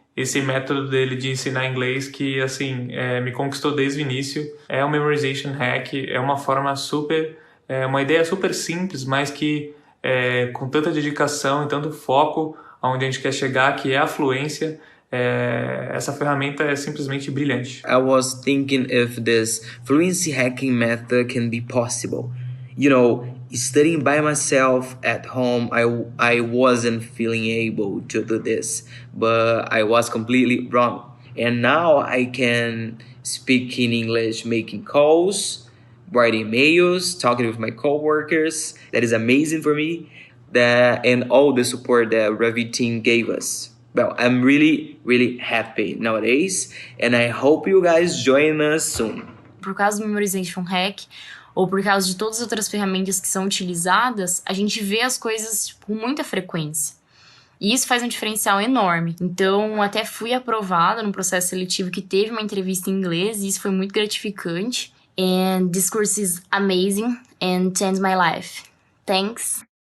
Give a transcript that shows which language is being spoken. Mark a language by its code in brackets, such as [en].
[pt] esse método dele de ensinar inglês que, assim, me conquistou desde o início. É o Memorization Hack, é uma forma uma ideia super simples, mas que com tanta dedicação e tanto foco aonde a gente quer chegar, que é a fluência, essa ferramenta é simplesmente brilhante. [en] I was thinking if this fluency hacking method can be possible. You know, studying by myself at home, I wasn't feeling able to do this, but I was completely wrong. And now I can speak in English, making calls, writing emails, talking with my coworkers. That is amazing for me. And all the support that Ravi team gave us. Well, I'm really, really happy nowadays, and I hope you guys join us soon. [pt] Por causa do Memorization Hack, ou por causa de todas as outras ferramentas que são utilizadas, a gente vê as coisas com muita frequência. E isso faz um diferencial enorme. Então, até fui aprovada num processo seletivo que teve uma entrevista em inglês, e isso foi muito gratificante. [en] And this course is amazing and changed my life. Thanks.